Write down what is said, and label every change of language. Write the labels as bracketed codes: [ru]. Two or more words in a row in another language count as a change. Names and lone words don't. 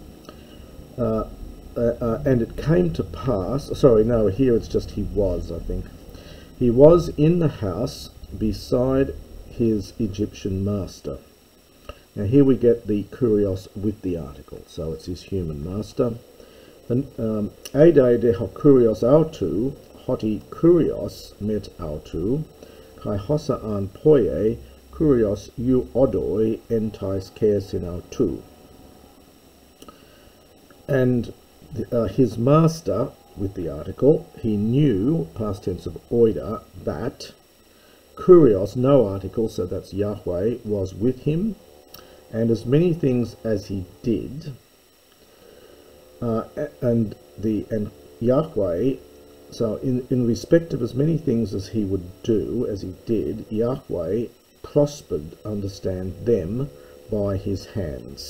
[en] And it came to pass, here it's just he was, I think. He was in the house beside his Egyptian master. Now here we get the kurios with the article, so it's his human master. [el] ᾔδει δὲ ὁ κύριος αὐτοῦ ὅτι κύριος μετ᾽ αὐτοῦ καὶ ὅσα ἂν ποιῇ κύριος εὐοδοῖ ἐν ταῖς χερσὶν αὐτοῦ. [en] And his master, with the article, he knew, past tense of oida, that kurios, no article, so that's Yahweh, was with him, and as many things as he did, and Yahweh, so in respect of as many things as he would do, as he did, Yahweh prospered, understand, them by his hands.